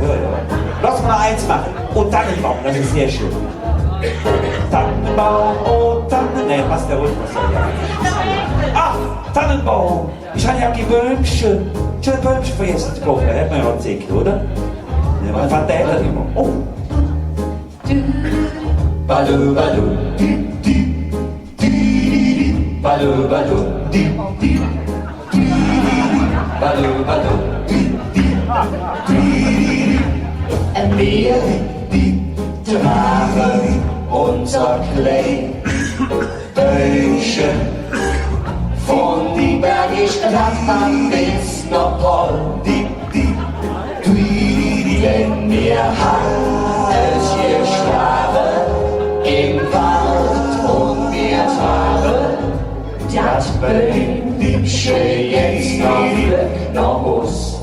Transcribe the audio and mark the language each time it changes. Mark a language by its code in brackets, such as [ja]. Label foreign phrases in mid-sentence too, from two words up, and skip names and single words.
[de] Ja. Lass mal eins machen. Oh, Tannenbaum, das ist sehr schön. Tannenbaum, oh, Tannenbaum. Ne, passt der Rhythmus ja. Ach, Tannenbaum. Ich habe ja die Bäumchen. Ich habe Bäumchen vergessen zu kaufen. Da hätte man ja noch gezickt, oder? Ne, mein Vater hätte das immer. Oh. Balu, balu, di, di, di, di, balu, balu, di, di. Balu, balu, di, di, di. Wir tragen unser Kleidchen von die Bergischen Nachbarn bis nach Poll. Denn wir haben es geschlagen im Wald und wir tragen das Böhmische jetzt noch Glück nach Hus.